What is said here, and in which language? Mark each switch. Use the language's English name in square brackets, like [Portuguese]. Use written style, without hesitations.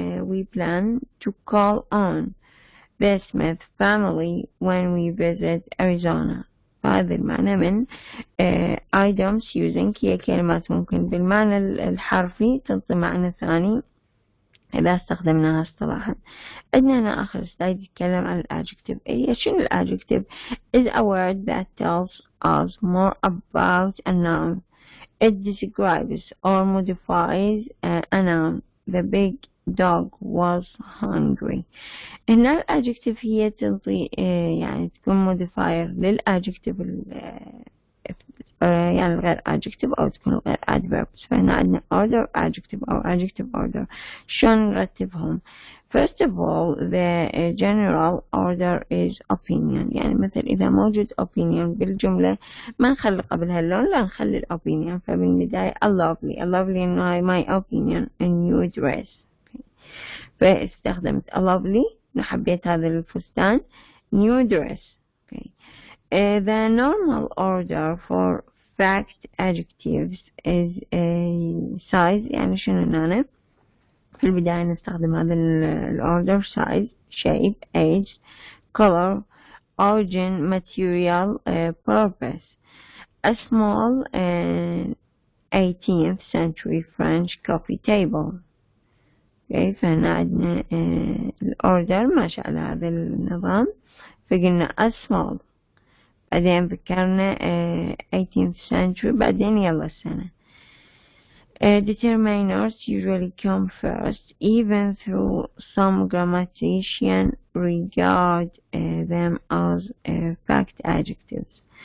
[English] we plan to call on the Smith family when we visit Arizona. [Arabic] هذا المعنى من items using هي كلمات ممكن بالمعنى الحرفي تعطي معنى ثاني إذا استخدمناها اصطلاحا. عندنا هنا آخر سلايد يتكلم عن الadjective. أي شنو [English] الadjective is a word that tells us more about a noun. It describes or modifies a noun. The big dog was hungry. [Arabic] هنا الadjective هي تعطي يعني تكون modifier للadjective يعني غير adjective أو تكون غير adverbs. فهنا عندنا [English] order adjective أو adjective order. [Arabic] شلون نرتبهم؟ [English] First of all, the general order is opinion. [Arabic] يعني مثل إذا موجود opinion بالجملة ما نخلي قبلها اللون لا نخلي opinion. فبالبداية [English] a lovely [Arabic] إنه [English] my opinion a new dress. [Arabic] فاستخدمت [English] a lovely [Arabic] حبيت هذا الفستان [English] new dress. The normal order for fact adjectives is size. [Arabic] يعني شنو هنا في البداية نستخدم هذا الorder [English] size shape age color origin material purpose. A small 18th century French coffee table. [Arabic] فهنا عندنا الorder ماشي على هذا النظام. فقلنا [English] a small [Arabic] بعدين ذكرنا [English] 18th century [Arabic] بعدين يلا السنة. [English] Determiners usually come first even though some grammaticians regard them as fact adjectives.